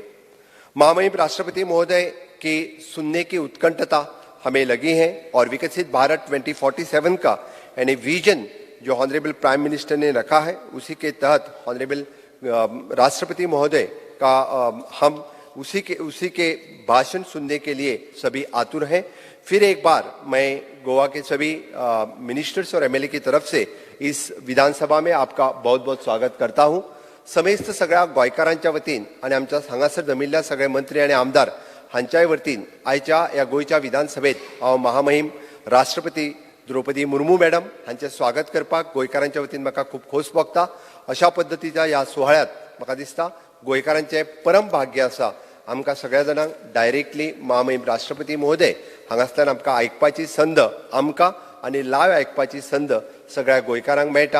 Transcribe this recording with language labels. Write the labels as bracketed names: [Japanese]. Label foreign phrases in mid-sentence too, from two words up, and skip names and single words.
[Hindi] महामहिम राष्ट्रपति महोदय की सुनने की उत्कंठता हमें लगी है और विकसित भारत 2047 का यानी विजन जो [English] honourable Prime Minister [Hindi] ने रखा है उसी के तहत ऑनरेबल राष्ट्रपति महोदय का हम उसी के भाषण सुनने के लिए सभी आतुर हैं। फिर एक बार मैं गोवा के सभी मिनिस्टर्स और एमएलए की तरफ से इस विधानसभा में आपका बहुत बहुत स्वागत करता हूं। [Konkani] समेस्त सगळ्या गोंयकारांच्या वतीन आणि आमच्या हांगासर जमिल्ल्या सगळे मंत्री आणि आमदार हांच्याय वतीन आयच्या या गोंयच्या विधानसभेत हांव महामहीम राष्ट्रपती द्रौपदी मुर्मू मॅडम हांचे स्वागत करपाक गोंयकारांच्या वतीन म्हाका खूब खोस भोगता। अशा पद्दतीच्या ह्या सोहळ्यात म्हाका दिसता गोंयकारांचे परम भाग्य आसा आमकां सगळ्या जाणांक डायरेक्टली महामहीम राष्ट्रपती महोदय हांगासल्यान आमकां आयकपाची संद आमकां आनी लायव्ह आयकपाची संद सगळ्या गोंयकारांक मेळटा।